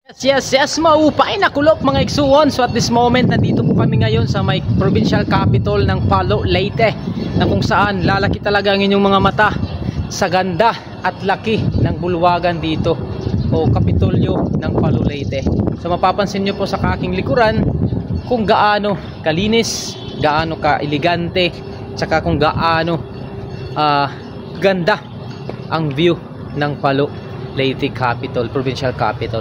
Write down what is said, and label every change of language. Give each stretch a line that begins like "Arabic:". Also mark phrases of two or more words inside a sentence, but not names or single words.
Waray: Yes, maupay na kulop mga igsuon.
English: So at this moment,
Filipino: nandito po kami ngayon sa may
English: provincial capital
Filipino: ng Palo, Leyte, na kung saan lalaki talaga ang inyong mga mata sa ganda at laki ng bulwagan dito o kapitolyo ng Palo, Leyte. So mapapansin nyo po sa aking likuran kung gaano kalinis, gaano ka-elegante, tsaka kung gaano ganda ang view ng Palo, Leyte capital,
English: provincial capital.